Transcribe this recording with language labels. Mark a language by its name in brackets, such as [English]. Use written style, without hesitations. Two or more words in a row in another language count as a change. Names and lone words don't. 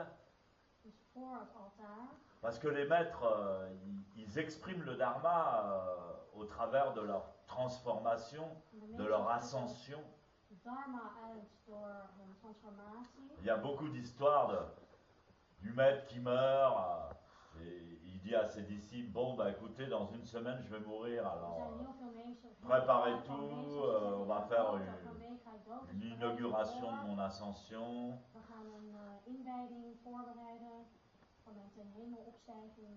[Dutch] Dus voor het altaar, [French] parce que les maîtres, ils expriment le dharma au travers de leur transformation, [Dutch] en de de meesters [French] leur [Dutch] drukken [French] ascension. [Dutch] dharma uit door hun transformatie. [French] Il y a beaucoup d'histoires du maître qui meurt, et il dit à ses disciples, bon, bah écoutez, dans une semaine, je vais mourir, [Dutch] Er [French] alors [Dutch] zijn heel veel meesters. [French] préparez [Dutch] heel veel [French] tout, [Dutch] meesters die zeggen, [French] on [Dutch] ik [French] va [Dutch] ga [French] faire [Dutch] dood, over een week ga ik dood, dus [French] une [Dutch] bereid je [French] inauguration de [Dutch] voor. [French] mon ascension. [Dutch] We gaan een inwijding voorbereiden van mijn ten hemelopstijging.